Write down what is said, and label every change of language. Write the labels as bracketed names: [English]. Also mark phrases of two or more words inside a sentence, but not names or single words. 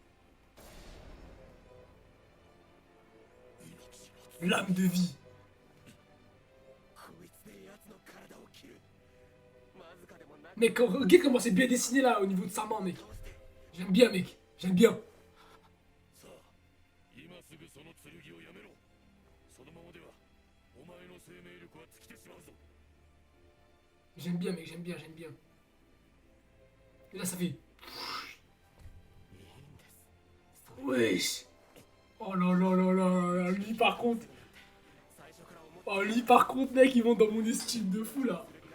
[French] L'âme de vie. Mec, regarde comment c'est bien dessiné là au niveau de sa main, mec. J'aime bien, mec. J'aime bien. [Japanese] さあ今すぐその剣をやめろ。そのままではお前の生命力は尽きてしまうぞ。 [French] J'aime bien, mec. J'aime bien, j'aime bien. Et là, ça fait... Wesh. Oh là là là là là. Lui, par contre... Oh, lui, par contre, mec, ils vont dans mon estime de fou, là.